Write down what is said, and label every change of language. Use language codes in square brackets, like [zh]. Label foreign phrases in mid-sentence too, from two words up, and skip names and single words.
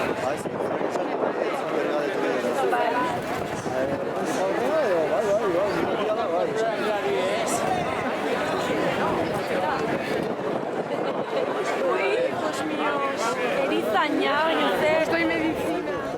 [es] Dios mío, [eu] erizaina, baina zer. [es] Estoy medicina.